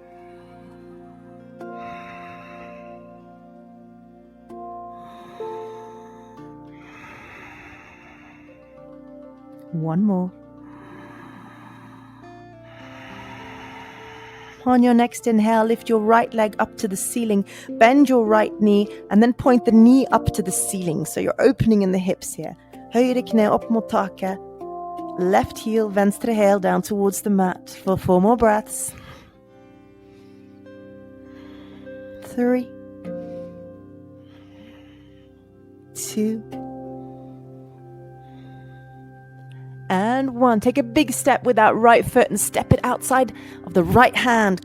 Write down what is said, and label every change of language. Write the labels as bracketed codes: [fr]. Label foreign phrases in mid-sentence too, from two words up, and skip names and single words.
[en] One more. On your next inhale, lift your right leg up to the ceiling, bend your right knee, and then point the knee up to the ceiling. So you're opening in the hips here. [no] Høyre kne opp mot taket. [en] Left heel, [no] venstre hæl [en] down towards the mat for 4 more breaths. 3, 2, and 1. Take a big step with that right foot and step it outside of the right hand.